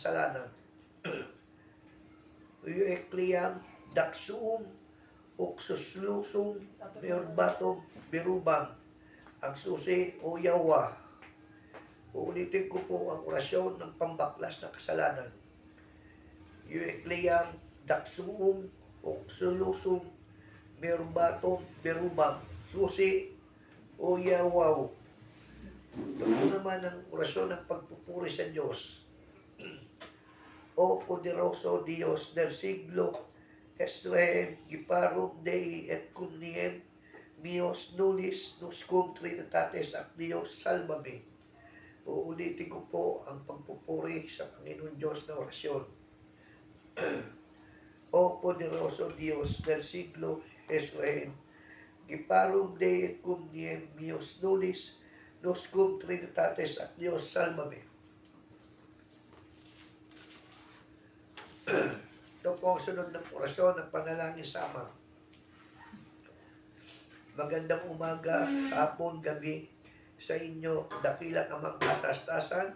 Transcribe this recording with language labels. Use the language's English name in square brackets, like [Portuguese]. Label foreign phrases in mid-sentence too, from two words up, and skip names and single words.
[Filipino] kasalanan. Uekliyang daksuum uksuslusum meorbatom birubang ang susi o yawa. Uulitin ko po ang orasyon ng pambaklas ng kasalanan. Uekliyang daksuum uksulusum meorbatom birubang susi o yawaw. Ito po naman ang orasyon ng pagpupuri sa Diyos. [Spanish] O poderoso Dios del siglo, [Latin] Israel, giparum Dei et cumniem, mios nullis nuscum trinitatis ac [Spanish] Dios salvame. [Filipino] Uulitin ko po ang pagpupuri sa Panginoon Diyos na orasyon. [Spanish] O poderoso Dios del siglo, [Latin] Israel, giparum Dei et cumniem, mios nullis nuscum trinitatis ac [Spanish] Dios salvame. [Filipino] Ito po ang sunod ng orasyon ng panalangin sama. Magandang umaga, hapon, gabi sa inyo, dakilang amang katastasan.